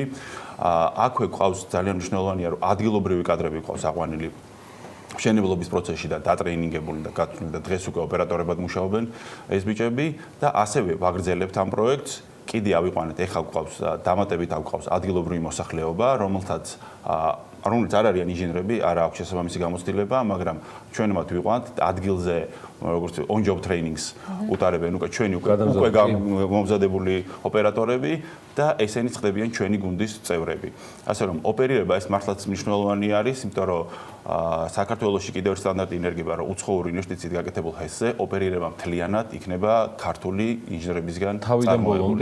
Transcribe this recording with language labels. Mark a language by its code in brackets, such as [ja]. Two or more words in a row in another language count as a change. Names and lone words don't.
[ka] აქვე ყავს ძალიან მნიშვნელოვანია, რომ ადგილობრივი კადრები ყავს აყვანილი მშენებლობის პროცესში და დატრეინინგებული და გაწვნილი და დღეს უკვე ოპერატორებად მუშაობენ ეს ბიჭები და ასევე ვაგრძელებთ ამ პროექტს. კიდე ავიყვანეთ, ეხლა გვყავს დამატებით აგვყავს ადგილობრივი მოსახლეობა, რომელთაც არ არიან ინჟინერები, არ აქვს შესაბამისი გამოცდილება, მაგრამ ჩვენ მათ ვიყვანთ ადგილზე როგორც [en] on job trainings [ka] უტარებენ უკვე ჩვენი უკვე მომზადებული ოპერატორები და ესენი ხდებიან ჩვენი გუნდის წევრები. ასე რომ ოპერირება ეს მართლაც მნიშვნელოვანი არის, იმიტომ რომ საქართველოში კიდევ ერთ სტანდარტი ინერგება, რომ უცხოური ინვესტიციით გაკეთებულ ჰესზე ოპერირება მთლიანად იქნება ქართული ინჟინერებისგან წარმოებული.